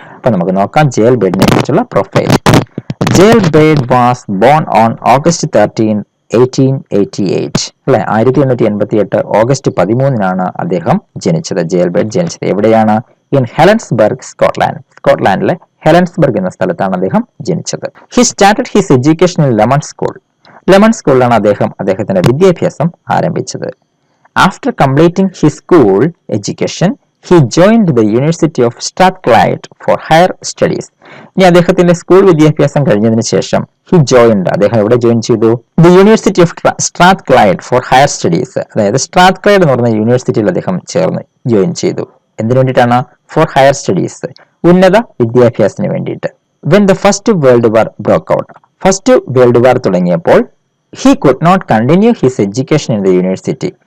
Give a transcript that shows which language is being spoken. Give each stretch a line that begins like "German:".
Malayalam: അപ്പൊ നമുക്ക് നോക്കാം ജയൽ ബേർഡിനെ കുറിച്ചുള്ള profile. ജയൽ bird
English: was born on August 13, 1888
Malayalam: അല്ലെ, 1888 ഓഗസ്റ്റ് 13 അദ്ദേഹം ജനിച്ചത്. ജയൽ ബേർഡ് ജനിച്ചത് എവിടെയാണ്? ഇൻ ഹെലൻസ്ബർഗ്, സ്കോട്ട്ലാൻഡിലെ ഹെലൻസ്ബർഗ് എന്ന സ്ഥലത്താണ് അദ്ദേഹം ജനിച്ചത്.
English: he started his education in Lemon
Malayalam: സ്കൂളിലാണ് അദ്ദേഹം അദ്ദേഹത്തിന്റെ വിദ്യാഭ്യാസം ആരംഭിച്ചത്.
English: After completing his school education he joined the University of Strathclyde for higher studies.
Malayalam: ഇനി അദ്ദേഹത്തിന്റെ സ്കൂൾ വിദ്യാഭ്യാസം കഴിഞ്ഞതിന് ശേഷം അദ്ദേഹം എവിടെ ജോയിൻ ചെയ്തു?
English: The university of Strathclyde for higher studies.
Malayalam: അതായത് സ്ട്രാത്ക്ലൈഡ് എന്ന് പറഞ്ഞ യൂണിവേഴ്സിറ്റിയിൽ അദ്ദേഹം ജോയിൻ ചെയ്തു. എന്തിനു വേണ്ടിയിട്ടാണ്?
English: for higher studies,
Malayalam: ഉന്നത വിദ്യാഭ്യാസത്തിന് വേണ്ടിയിട്ട്.
English: when the first world war broke out,
Malayalam: first world war തുടങ്ങിയപ്പോൾ
English: he could not continue his education in the university.